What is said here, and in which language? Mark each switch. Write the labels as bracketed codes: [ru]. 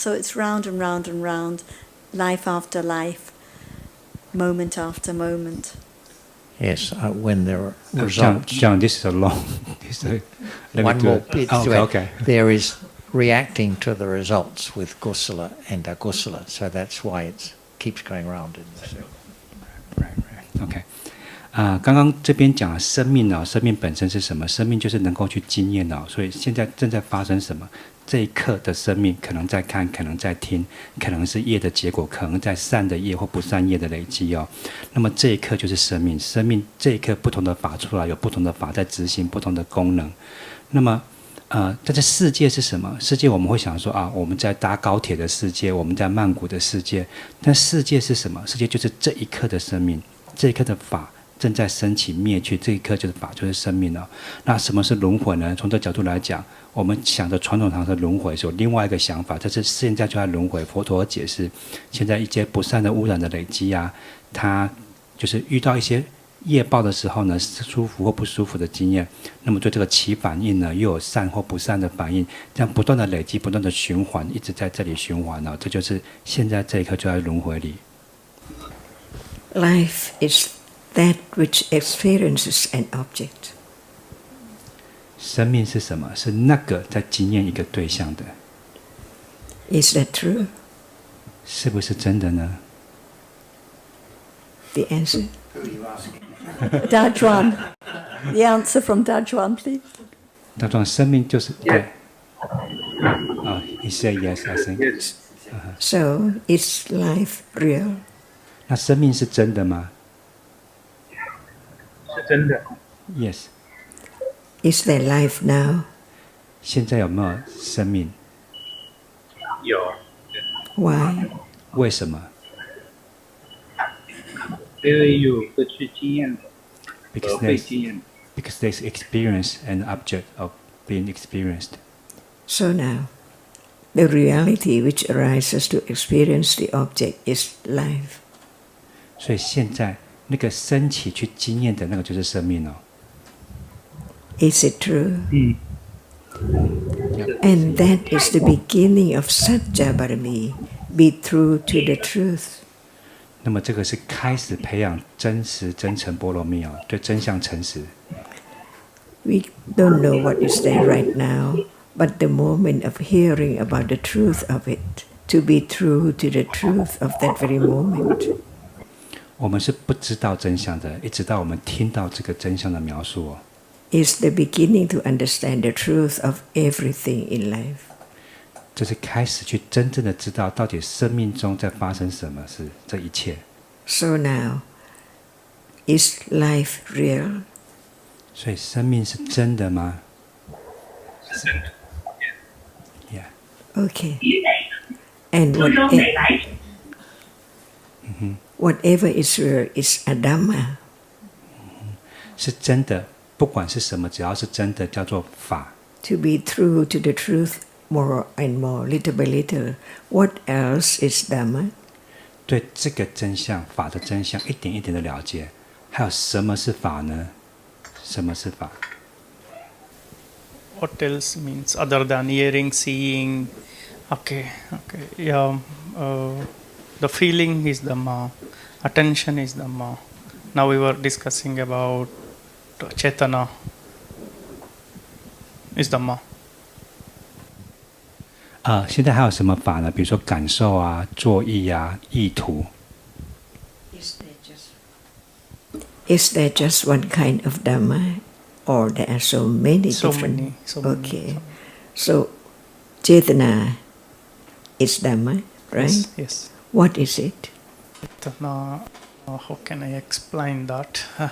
[en] So it's round and round and round, life after life, moment after moment. Yes, when there are results. John, this is a long. One more bit. Okay. There is reacting to the results with kusala and akusala, so that's why it keeps going round in the circle. Right. Okay. [zh] 刚刚这边讲了生命啊，生命本身是什么？生命就是能够去经验啊，所以现在正在发生什么？这一刻的生命，可能在看，可能在听，可能是业的结果，可能在善的业或不善业的累积哦。那么这一刻就是生命，生命这一刻不同的法出来，有不同的法在执行不同的功能。那么但是世界是什么？世界我们会想说啊，我们在搭高铁的世界，我们在曼谷的世界。但世界是什么？世界就是这一刻的生命，这一刻的法正在升起灭去，这一刻就是法，就是生命了。那什么是轮回呢？从这角度来讲，我们想的传统上的轮回是有另外一个想法，这是现在就在轮回。佛陀解释，现在一些不善的污染的累积啊，它就是遇到一些业报的时候呢，舒服或不舒服的经验，那么对这个起反应呢，又有善或不善的反应，这样不断的累积，不断的循环，一直在这里循环呢，这就是现在这一刻就在轮回里。 [en] Life is that which experiences an object. [zh] 生命是什么？是那个在经验一个对象的。 [en] Is that true? [zh] 是不是真的呢？ [en] The answer? Dajuan. The answer from Dajuan, please. [zh] 大壮，生命就是对。 [en] He said yes, I think. Yes. So, is life real? [zh] 那生命是真的吗？是真的。 [en] Yes. Is there life now? [zh] 现在有没有生命？有。 [en] Why? [zh] 为什么？因为有个去经验的， [en] Because [zh] 被经验的。 [en] Because there's experience and object of being experienced. So now, the reality which arises to experience the object is life. [zh] 所以现在那个升起去经验的那个就是生命哦。 [en] Is it true? Yep. And that is the beginning of Satya Barami, be true to the truth. [zh] 那么这个是开始培养真实真诚波罗蜜哦，对真相诚实。 [en] We don't know what is there right now, but the moment of hearing about the truth of it, to be true to the truth of that very moment. [zh] 我们是不知道真相的，一直到我们听到这个真相的描述哦。 [en] Is the beginning to understand the truth of everything in life. [zh] 这是开始去真正的知道到底生命中在发生什么事，这一切。 [en] So now, is life real? [zh] 所以生命是真的吗？是真的。 [en] Yeah. Okay. And whatever is real is a Dhamma. [zh] 是真的，不管是什么，只要是真的，叫做法。 [en] To be true to the truth more and more, little by little. What else is Dhamma? [zh] 对这个真相，法的真相，一点一点的了解。还有什么是法呢？什么是法？ [en] What else means other than hearing, seeing? Okay. Yeah. The feeling is Dhamma. Attention is Dhamma. Now we were discussing about Chetana is Dhamma. [zh] 现在还有什么法呢？比如说感受啊、作意啊、意图。 [en] Is there just one kind of Dhamma, or there are so many different? So many. Okay. So, Chetana is Dhamma, right? Yes. What is it? Chetana, how can I explain that?